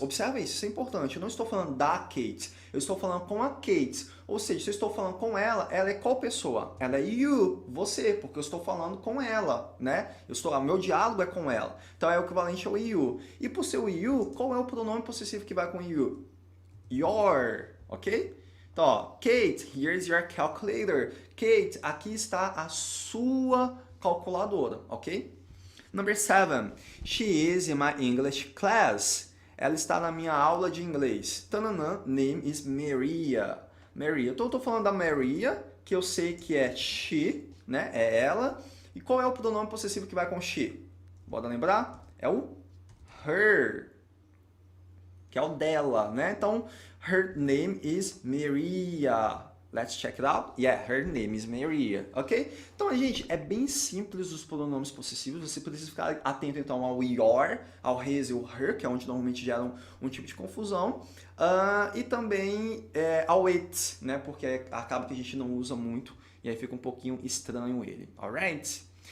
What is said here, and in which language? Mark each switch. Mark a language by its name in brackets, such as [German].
[Portuguese] Observe isso é importante. Eu não estou falando da Kate. Eu estou falando com a Kate. Ou seja, se eu estou falando com ela, ela é qual pessoa? Ela é you, você, porque eu estou falando com ela, né? O meu diálogo é com ela. Então é o equivalente ao you. E por ser o you, qual é o pronome possessivo que vai com you? Your, ok? [English] Então, ó, Kate, here's your calculator. [Portuguese] Kate, aqui está a sua calculadora, ok? [English] Number 7. She is in my English class. [Portuguese] Ela está na minha aula de inglês. Tananã, [English] name is Maria. [Portuguese] Maria. Então, eu estou falando da Maria, que eu sei que é she, né? É ela. E qual é o pronome possessivo que vai com she? Bora lembrar? É o her, que é o dela, né? [English] Então, her name is Maria. Let's check it out. Yeah, her name is Maria, ok? [Portuguese] Então, gente, é bem simples os pronomes possessivos. Você precisa ficar atento, então, ao your, ao his e ao her, que é onde normalmente gera um tipo de confusão. E também ao it, né? Porque acaba que a gente não usa muito e aí fica um pouquinho estranho ele, alright?